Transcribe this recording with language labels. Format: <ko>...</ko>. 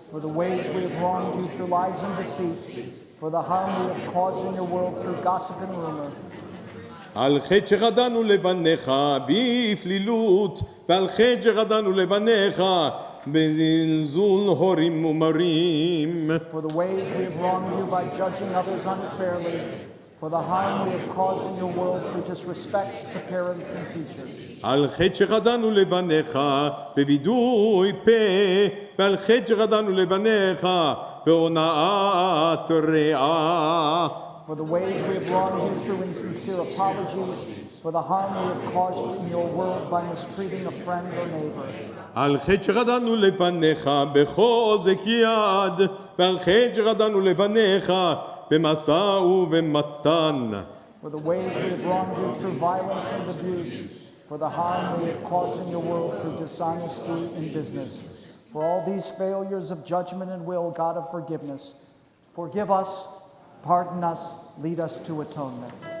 <en>For the ways we have wronged you through lies and deceit, for the harm we have caused in your world through gossip and rumor.</en> <he>על חטא שחטאנו לפניך בפלילות, ועל חטא שחטאנו לפניך בזלזול הורים ומרים.</he> <en>For the ways we have wronged you by judging others unfairly, for the harm we have caused in your world through disrespect to parents and teachers.</en> <he>על חטא שחטאנו לפניך בווידוי פה, ועל חטא שחטאנו לפניך בהונאת רעה.</he> <en>For the ways we have wronged you through insincere apologies, for the harm we have caused in your world by mistreating a friend or neighbor.</en> <he>על חטא שחטאנו לפניך בחוזק יד, ועל חטא שחטאנו לפניך במשא ובמתן.</he> <en>For the ways we have wronged you through violence and abuse, for the harm we have caused in your world through dishonesty in business. For all these failures of judgment and will, God of forgiveness, forgive us, pardon us, lead us to atonement.</en>